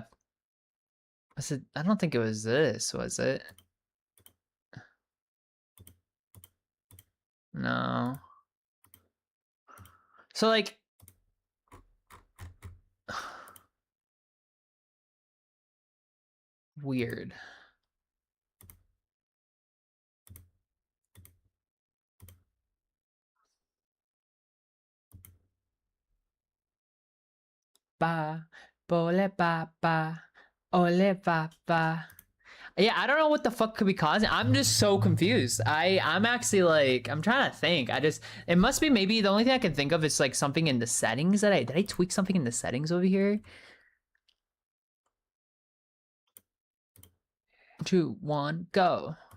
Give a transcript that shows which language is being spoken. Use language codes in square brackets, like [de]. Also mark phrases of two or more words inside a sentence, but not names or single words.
[en] I don't think it was this, was it? No. So like weird. Ba, bole ba ba, ole ba ba. Yeah, I don't know what the fuck could be causing. I'm just so confused. I'm actually like, I'm trying to think. It must be maybe the only thing I can think of is like something in the settings that did I tweak something in the settings over here? 2, 1, go.